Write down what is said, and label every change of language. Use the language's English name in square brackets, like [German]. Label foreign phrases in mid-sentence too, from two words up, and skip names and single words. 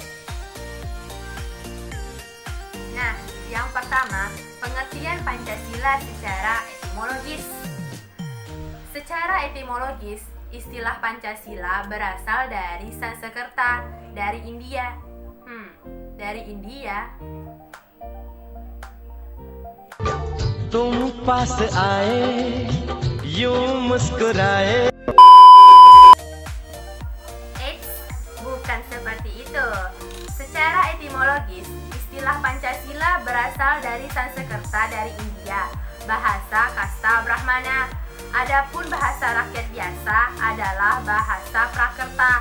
[Indonesian] Nah, yang pertama, pengertian Pancasila secara etimologis. Secara etimologis, istilah Pancasila berasal dari Sanskerta, dari India. Dari India. [Hindi] तुम पास आए यूं मुस्कुराए. [Indonesian] Bukan seperti itu. Secara etimologis, istilah Pancasila berasal dari Sanskerta dari India, bahasa kasta Brahmana. Adapun bahasa rakyat biasa adalah bahasa Prakerta.